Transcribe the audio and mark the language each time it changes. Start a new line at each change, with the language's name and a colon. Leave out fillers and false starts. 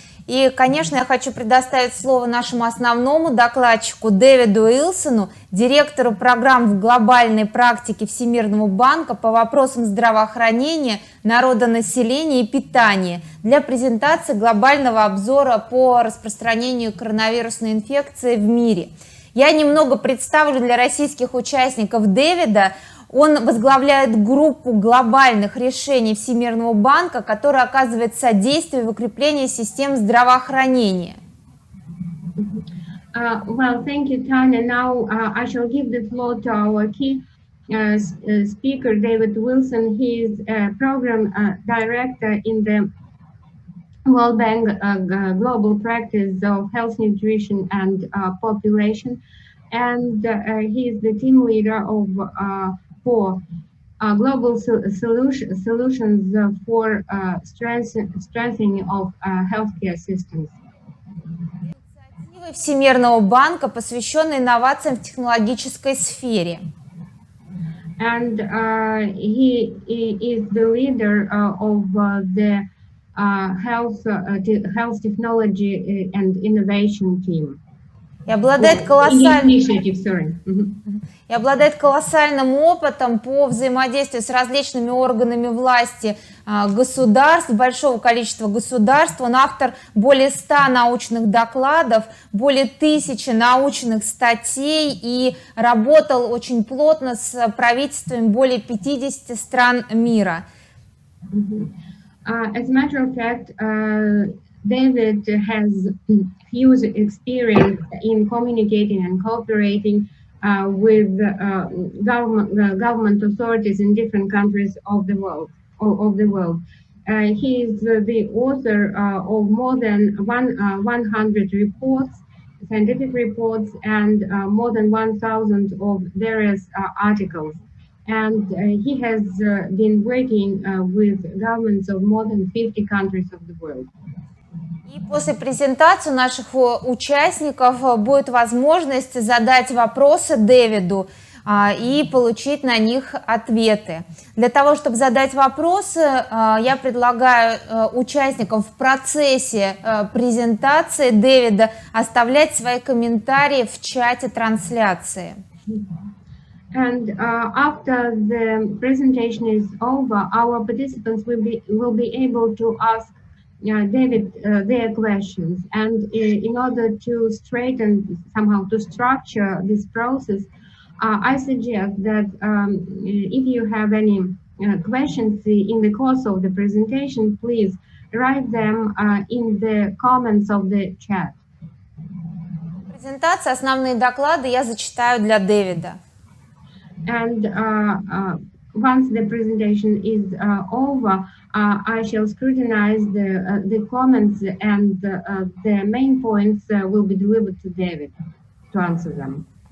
Russian: И, конечно, я хочу предоставить слово нашему основному докладчику Дэвиду Уилсону, директору программ в глобальной практике Всемирного банка по вопросам здравоохранения, народонаселения и питания для презентации глобального обзора по распространению коронавирусной инфекции в мире. Я немного представлю для российских участников Дэвида. Он возглавляет группу глобальных решений Всемирного банка, которая оказывает содействие в укреплении систем здравоохранения.
English: Well, thank you, Tanya. Now I shall give the floor to our key speaker, David Wilson. He is a program director in the World Bank Global Practice of Health, Nutrition and Population, and he is the team leader of for global solutions for strengthening of healthcare systems.
Russian: Инициативы Всемирного банка, посвященные инновациям в технологической сфере.
English: And he is the leader of the health technology and innovation team.
Russian: И обладает колоссальным опытом по взаимодействию с различными органами власти государств, большого количества государств. Он автор более 100 научных докладов, более 1000 научных статей и работал очень плотно с правительствами более 50 стран мира.
English: As a matter of fact, David has huge experience in communicating and cooperating with government authorities in different countries of the world. He is the author of more than 100 reports, scientific reports, and more than 1,000 of various articles. And he has been working with governments of more than 50 countries of the world.
Russian: И после презентации у наших участников будет возможность задать вопросы Дэвиду и получить на них ответы. Для того, чтобы задать вопросы, я предлагаю участникам в процессе презентации Дэвида оставлять свои комментарии в чате трансляции.
English: And after the presentation is over, our participants will be able to ask David their questions. And in order to structure this process, I suggest that if you have any questions in the course of the presentation, please write them in the comments of the chat.
Russian: Презентация, основные доклады я зачитаю для Дэвида.
English: And once the presentation is over, I shall scrutinize the comments, and the main points will be delivered to David to answer them.